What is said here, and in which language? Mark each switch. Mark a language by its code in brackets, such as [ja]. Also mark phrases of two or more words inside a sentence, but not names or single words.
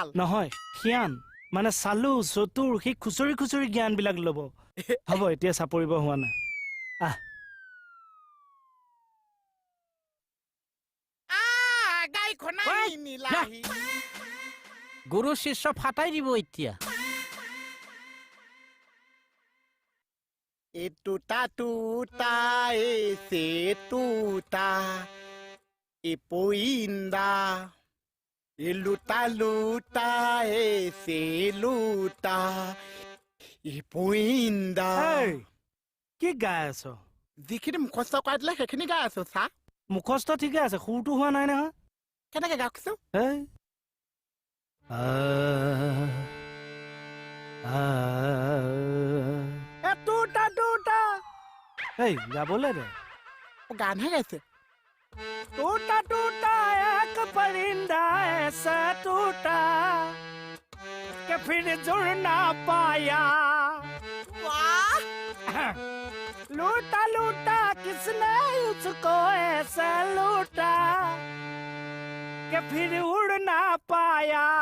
[as] নহয় সিয়ান মানে চালু চতুৰ সি খুচৰি জ্ঞানবিলাক ল'ব হ'ব এতিয়া চাপৰিব হোৱা নাই গাই খনাহি নীলাহি গুৰু শিষ্য ফাটাই দিব এতিয়া Tuta ese tuta ipoinda luta ese luta ipoinda কি গাই আছ যিখিনি মুখস্থ কৰাই দিলে সেইখিনি গাই আছো চা মুখস্থ ঠিকে আছে সুৰটো হোৱা নাই নহয় কেনেকে গাওকছো এই গাবলে দে গানহে গাইছে [hi] टूटा एक परिंदा ऐसा टूटा कि फिर जुड़ ना पाया लूटा किसने उसको ऐसा लूटा कि फिर उड़ ना पाया